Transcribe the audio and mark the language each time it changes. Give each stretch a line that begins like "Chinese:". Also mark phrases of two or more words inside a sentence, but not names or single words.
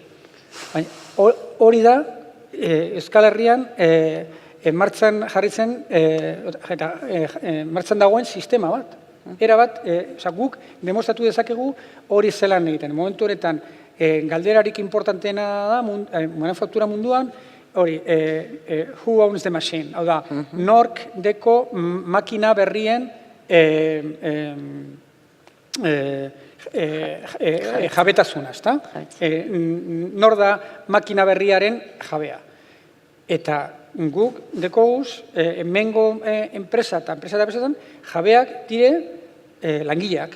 Basque: Hori da, Euskal Herrian martxan jarritzen, martxan dagoen sistema bat. Era bat, guk demostratu dezakegu hori zelan egiten. Momentu horretan, galderarik importanteena da, manufaktura munduan, hori,
English: who owns the machine?
Basque: Hau da, nork deko makina berrien jabetasuna, ezta? Nor da makina berriaren jabea. Eta guk dekoguz, hemengo enpresa eta enpresetan jabeak dire langileak.